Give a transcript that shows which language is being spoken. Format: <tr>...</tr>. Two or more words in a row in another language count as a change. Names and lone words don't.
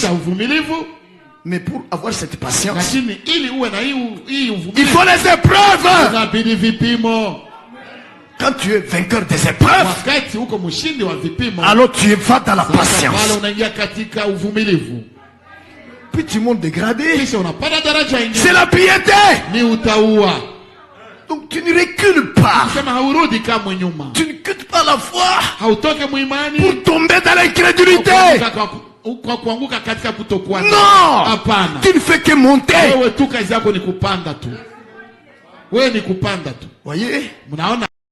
<fr>Mais pour avoir cette patience, il faut les épreuves. Quand tu es vainqueur des épreuves, alors tu vas dans la patience. puis tu montes dégradé.</fr> <sw>Kisha unapanda daraja ingine.</sw> <fr>C'est la piété.</fr> <sw>Ni utaua.</sw> <fr>Donc tu ne recules pas.</fr> <sw>Sema haurudi kama nyuma.</sw> <fr>Tu ne quittes pas la foi.</fr> <sw>Hautoke muimani.</sw> <fr>Pour tomber dans l'incrédulité.</fr> <sw>Kuanguka katika kutokuwa.</sw> <fr>Non.</fr> <sw>Hapana.</sw> <fr>Tu ne fais que monter.</fr> <sw>Wewe tu kazi yako ni kupanda tu. Wewe ni kupanda tu.</sw> <fr>Voyez?</fr> <sw>Mnaona?</sw>